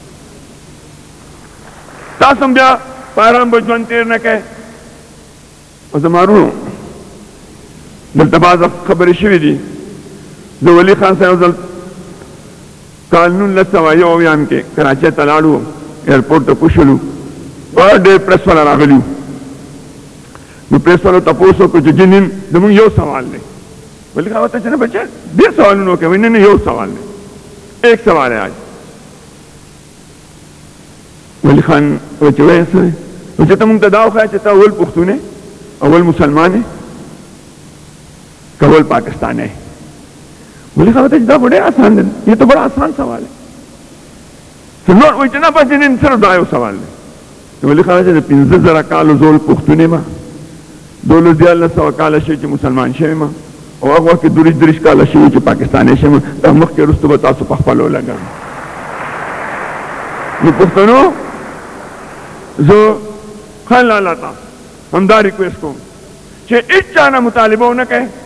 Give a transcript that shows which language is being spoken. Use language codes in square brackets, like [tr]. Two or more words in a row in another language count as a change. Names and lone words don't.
[ps] تاسو هم بیا په ارام به ژوند تېر نه کوئ او زما وروڼو دلته بعضه خبرې شوي دي د ولي خان صاحب ځل کال 1991 کې کراچۍ ته لاړو ایرپورټ ته کوشلو ډېر پریس والا راغلي وو نو پریس والا تپوس وکړو چې جنین زموږ یو سوال دی ولي خان ورته چې نه بچه ډېر سوالونه وکړئ وایي نه یو سوال دی [ur] ایک سوال ہے آج [ps] ولی خان وایي چې وایي څه دی نو چې ته موږ ته دا وښایه چې ته اول پښتون یې اول مسلمان یې که اول پاکستان ہے ولی خان ورته چې دا [ur] بڑے آسان [ps] دی [ur] یہ تو بڑا آسان سوال ہے [ps] نور وایي چې نه بس جنین صرف دا یو سوال دی ولی خان چې د 15,000 کالو زول پښتون یم 12,500 کاله شوي چې مسلمان شوی یم او هغه وخت کې 23 کاله شوي چې پاکستانی شوی یم دا مخکې وروسته به تاسو په خپله ولګوئ نو پښتنو زه ښه الله ته همدا ریکویسټ کوم چې هېڅ چا نه مطالبه ونه کوئ